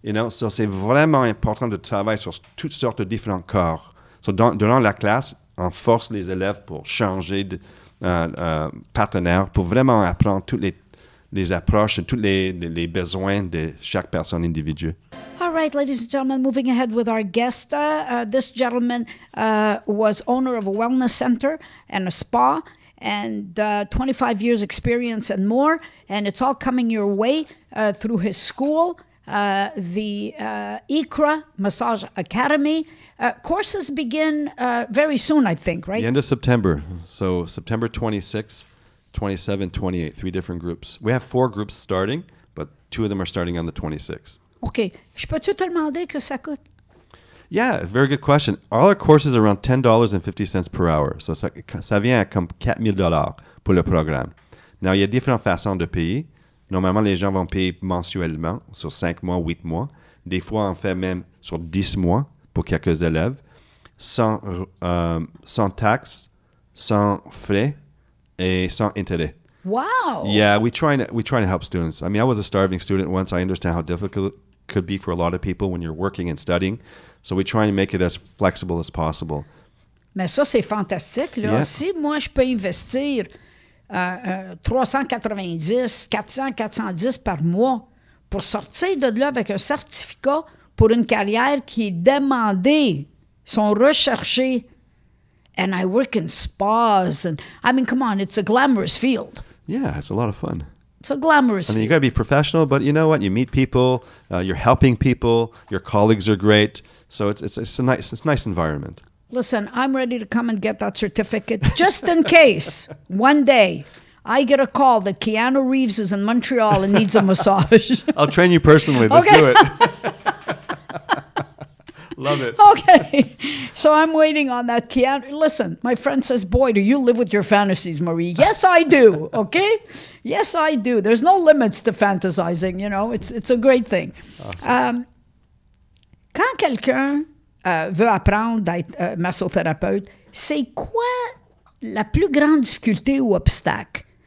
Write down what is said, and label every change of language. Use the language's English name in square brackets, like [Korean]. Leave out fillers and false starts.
[French] So c'est vraiment important de travailler sur toutes sortes de différents corps. So durant la classe, on force les élèves pour changer partenaires pour vraiment apprendre toutes les approches et tous les besoins de chaque personne individuelle. [English] All right, ladies and gentlemen, moving ahead with our guest. This gentleman was owner of a wellness center and a spa, and 25 years experience and more, and it's all coming your way through his school, the IKRA Massage Academy. Courses begin very soon, I think, right? The end of September. So September 26th, 27, 28, 3 different groups. We have 4 groups starting, but 2 of them are starting on the 26th. OK. [French] Je peux-tu te demander que ça coûte? [English] Yeah, very good question. All our courses are around $10.50 per hour. [French] So ça vient à comme $4,000 pour le programme. Now, il y a différentes façons de payer. Normalement, les gens vont payer mensuellement sur 5 mois, 8 mois. Des fois, on fait même sur 10 mois pour quelques élèves, sans taxes, sans frais et sans intérêt. [English] Wow. Yeah, we try to help students. I mean, I was a starving student once. I understand how difficult it could be for a lot of people when you're working and studying. So we try and make it as flexible as possible. [French] Mais ça, c'est fantastique. Là. [English] Yeah. [French] Si moi, je peux investir 390, 400, 410 par mois pour sortir de là avec un certificat pour une carrière qui est demandée, sont recherchés, [English] and I work in spas, and I mean, come on, it's a glamorous field. Yeah, it's a lot of fun. It's a glamorous I mean, you field. got to be professional, but you know what? You meet people, you're helping people, your colleagues are great. So it's a nice environment. Listen, I'm ready to come and get that certificate just in case one day I get a call that Keanu Reeves is in Montreal and needs a massage. I'll train you personally. Let's do it. Love it. Okay. So I'm waiting on that Keanu. Listen, my friend says, boy, do you live with your fantasies, Marie? Yes, I do. Okay? Yes, I do. There's no limits to fantasizing, you know. It's a great thing. Awesome. [French] Quand quelqu'un veut apprendre d'être massothérapeute, c'est quoi la plus grande difficulté ou obstacle?